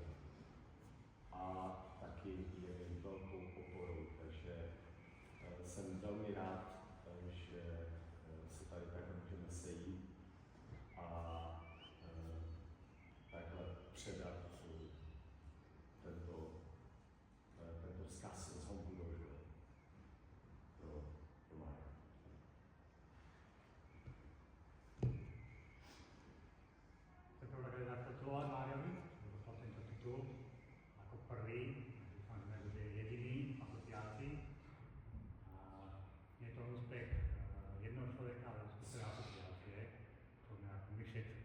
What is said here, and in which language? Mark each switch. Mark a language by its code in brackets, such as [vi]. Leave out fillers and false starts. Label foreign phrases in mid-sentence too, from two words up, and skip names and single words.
[cs] A taky je mi velkou oporou, takže jsem velmi rád, že se tady takhle můžeme sejít a takhle předat tento vzkaz z Honbudožu pro Mária. [sk] Chcete také zagratulovať Máriovi, že dostal tento titul ako prvý, dúfam, že nebude jediný v asociácii. Je to úspech jednoho človeka, ale úspech celej asociácie, to sme ako my všetci.